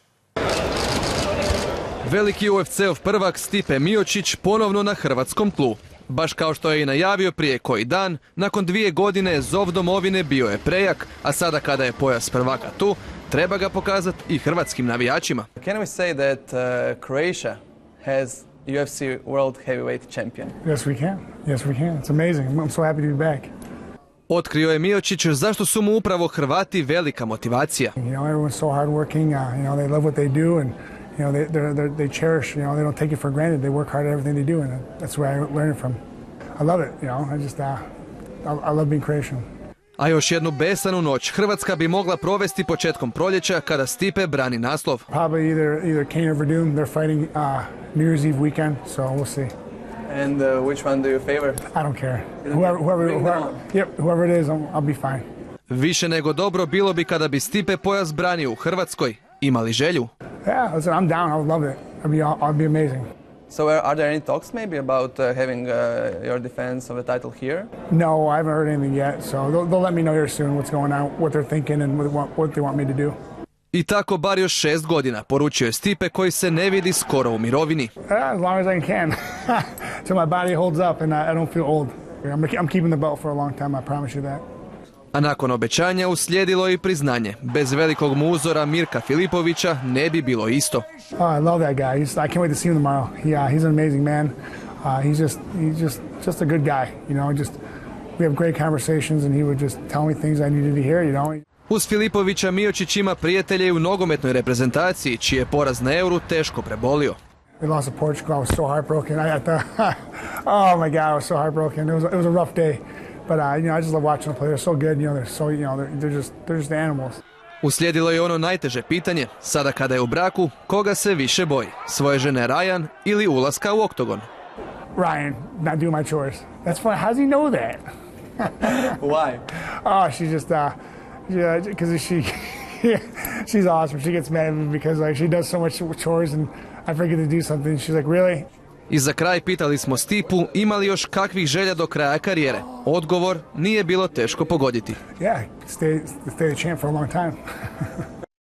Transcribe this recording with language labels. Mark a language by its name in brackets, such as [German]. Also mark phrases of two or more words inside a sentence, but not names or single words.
[Croatian] Veliki UFC-ov prvak Stipe Miocic ponovno na hrvatskom tlu. Baš kao što je i najavio prije koji dan, nakon 2 godine zov domovine bio je prejak, a sada kada je pojas prvaka tu, treba ga pokazati i hrvatskim navijačima. [English] Can we say that Croatia has UFC World Heavyweight Champion? Yes, we can. Yes, we can. It's amazing. I'm so happy to be back. [Croatian] Otkrio je Miocic zašto su mu upravo Hrvati velika motivacija. [English] You know, everyone's so hardworking. You know, they love what they do and you know, they cherish, you know, they don't take it for granted. They work hard at everything they do, and that's where I learned it from. I love it, you know, I love being Croatian. [Croatian] A još jednu besanu noć Hrvatska bi mogla provesti početkom proljeća kada Stipe brani naslov. [English] Probably either Kane or Verdum. They're fighting New Year's Eve weekend, so we'll see. And which one do you favor? I don't care. Whoever it is, I'll be fine. [Croatian] Više nego dobro bilo bi kada bi Stipe pojas branio u Hrvatskoj. Imali želju? [English] Yeah, listen, I'm down. I would love it. I'll be amazing. So are there any talks maybe about having your defense of the title here? No, I haven't heard anything yet. So they'll let me know here soon what's going on, what they're thinking and what they want me to do. [Croatian] I tako bar još 6 godina, poručio je Stipe koji se ne vidi skoro u mirovini. [English] As long as I can. Till my body holds up and I don't feel old. I'm keeping the belt for a long time, I promise you that. [Croatian] A nakon obećanja uslijedilo i priznanje. Bez velikog mu uzora Mirka Filipovića ne bi bilo isto. [English] Oh, I love that guy. I can't wait to see him tomorrow. He's an amazing man. He's just a good guy, you know. We have great conversations and he would just tell me things I needed to hear, you know. [Croatian] Uz Filipovića Miocic ima prijatelje u nogometnoj reprezentaciji, čiji je poraz na Euru teško prebolio. [English] We lost to Portugal. I was so heartbroken. Oh my God, I was so heartbroken. It was a rough day. But you know, I just love watching them play. They're so good. You know, they're just animals. [Croatian] Uslijedilo je ono najteže pitanje. Sada kada je u braku, koga se više boji? Svoje žene Ryan ili ulaska u oktogon? [English] Ryan, not doing my chores. That's funny. How does he know that? Why? Oh, she just because she's awesome. She gets mad at me because like she does so much chores and I forget to do something. She's like, really? [Croatian] I za kraj pitali smo Stipu ima li još kakvih želja do kraja karijere. Odgovor nije bilo teško pogoditi. [English] Yeah, stay the champ for a long time.